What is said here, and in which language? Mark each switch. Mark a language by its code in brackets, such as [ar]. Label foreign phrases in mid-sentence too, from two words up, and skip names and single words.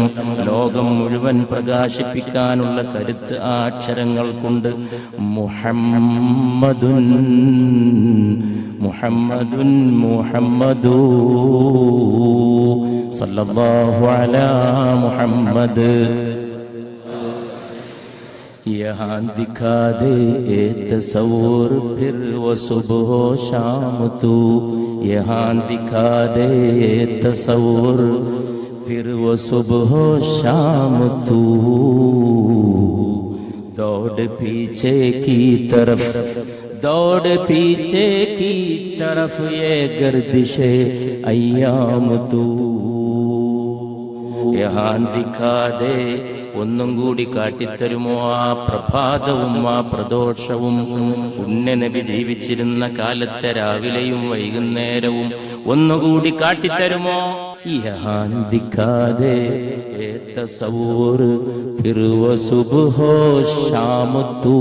[ml] ലോകം മുഴുവൻ പ്രകാശിപ്പിക്കാനുള്ള കരുത്ത് ആ അക്ഷരങ്ങൾക്കുണ്ട്. [ar] محمدٌ محمدٌ محمدٌ صلى الله على محمد. [ur] یہاں دکھا دے اے تصور پھر وہ صبح شام تو. یہاں دکھا دے اے تصور پھر وہ صبح شام تو. دوڑ پیچھے کی طرف، دوڑ پیچھے کی طرف، یہ گردشِ ایام تو. یہاں دکھا دے. [ml] ഒന്നും കൂടി കാട്ടിത്തരുമോ ആ പ്രഭാതവും ആ പ്രദോഷവും, പുണ്യനബി ജീവിച്ചിരുന്ന കാലത്തെ രാവിലെയും വൈകുന്നേരവും ഒന്നുകൂടി കാട്ടിത്തരുമോ? [ur] یہاں دکھا دے اے تصور پھر وہ صبح و شام تو.